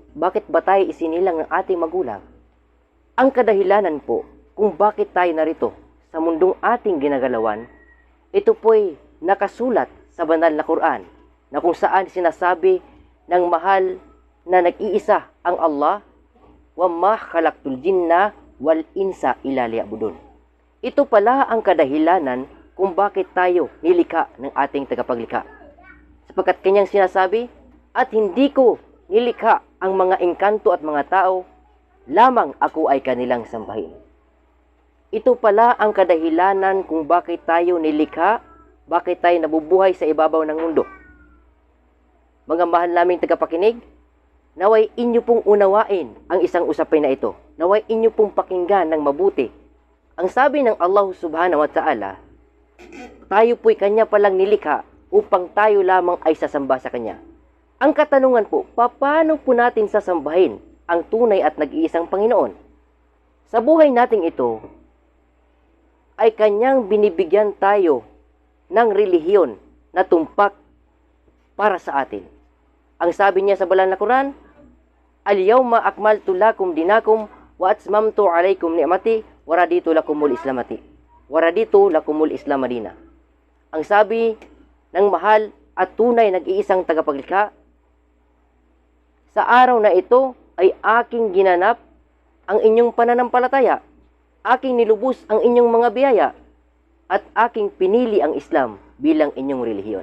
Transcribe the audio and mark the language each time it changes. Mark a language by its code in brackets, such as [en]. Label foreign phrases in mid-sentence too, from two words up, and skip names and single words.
[tl] Bakit ba tayo isinilang ng ating magulang? Ang kadahilanan po kung bakit tayo narito sa mundong ating ginagalawan, ito po'y nakasulat sa banal na Quran na kung saan sinasabi ng mahal na nag-iisa ang Allah, [ar] وما خلقت الجن والإنس إلا ليعبدون. [tl] Ito pala ang kadahilanan kung bakit tayo nilikha ng ating tagapaglikha. Sapagkat kanyang sinasabi, at hindi ko nilikha ang mga engkanto at mga tao, lamang ako ay kanilang sambahin. Ito pala ang kadahilanan kung bakit tayo nilikha, bakit tayo nabubuhay sa ibabaw ng mundo. Mga mahal naming tagapakinig, naway inyo pong unawain ang isang usapin na ito. Naway inyo pong pakinggan ng mabuti. Ang sabi ng Allah [ar] سبحانه وتعالى, [tl] tayo po'y kanya palang nilikha upang tayo lamang ay sasamba sa kanya. Ang katanungan po, paano po natin sasambahin ang tunay at nag-iisang Panginoon? Sa buhay nating ito, ay kanyang binibigyan tayo ng relihiyon na tumpak para sa atin. Ang sabi niya sa banal na Quran, [ar] اليوم أكملت لكم دينكم وأتممت عليكم نعمتي ورضيت لكم الإسلامة. ورضيت لكم الإسلام دينا. [tl] Ang sabi ng mahal at tunay nag-iisang tagapaglikha, sa araw na ito ay aking ginanap ang inyong pananampalataya, aking nilubos ang inyong mga biyaya, at aking pinili ang Islam bilang inyong relihiyon.